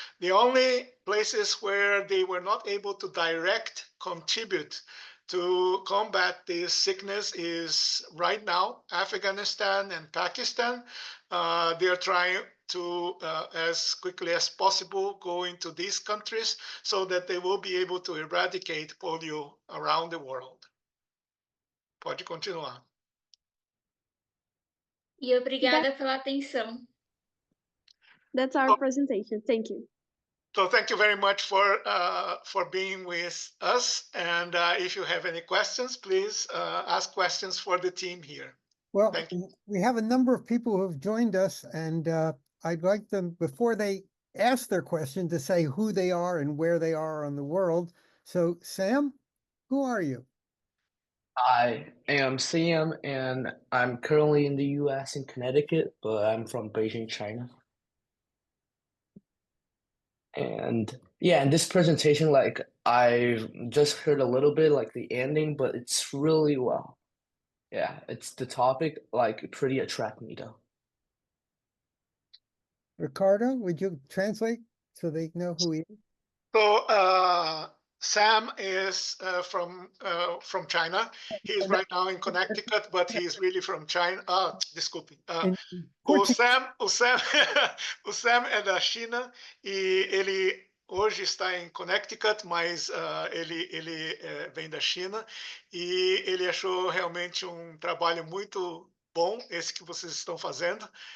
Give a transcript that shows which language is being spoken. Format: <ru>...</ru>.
<en>The only places where they were not able to direct contribute to combat this sickness is right now Afghanistan and Pakistan. They are trying to, as quickly as possible, go into these countries so that they will be able to eradicate polio around the world.</en> <pt>Pode continuar. E obrigada pela atenção.</pt> <en>That's our presentation. Thank you. So thank you very much for being with us. And if you have any questions, please ask questions for the team here. Well, Thank you. we have a number of people who have joined us, and I'd like them, before they ask their question, to say who they are and where they are on the world. So, Sam, who are you? I am Sam, and I'm currently in the US in Connecticut, but I'm from Beijing, China. And yeah, in this presentation, like I've just heard a little bit, like the ending, but it's really well. Yeah, it's the topic, like pretty attract me though. Ricardo, would you translate so they know who he is? So Sam is from China. He's right now in Connecticut, but he's really from China.</en> <pt>Desculpe. O Sam, o Sam é da China e ele hoje está em Connecticut, mas ele vem da China e ele achou realmente um trabalho muito bom esse que vocês estão fazendo.</pt>